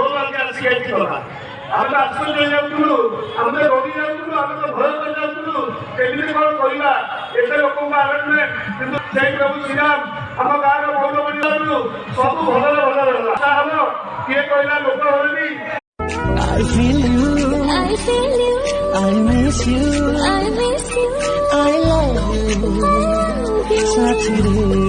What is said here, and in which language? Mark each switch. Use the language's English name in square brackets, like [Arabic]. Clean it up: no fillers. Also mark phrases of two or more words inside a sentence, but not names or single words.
[Odia] ଆମେ ଆଶ୍ଚର୍ଯ୍ୟ ଯାଉଥିଲୁ, ଆମେ ରହି ଯାଉଥିଲୁ, ଆମେ ତ ଭୟ କରି ଯାଉଥିଲୁ କେମିତି କଣ କରିବା ଏତେ ଲୋକଙ୍କ ଆରେଞ୍ଜମେଣ୍ଟ। କିନ୍ତୁ ସେଇ ପ୍ରଭୁ ଶ୍ରୀରାମ ଆମ ଗାଁର ଗୌରବ ଯାଉଥିଲୁ ସବୁ ଭଲରେ ଭଲରେ ହେଲା। ହବ କିଏ କହିଲା ଲୋକ ହଉନି। [English] I feel you, I feel you, I miss you, I miss you, I love you, [Odia] ସାଥିରେ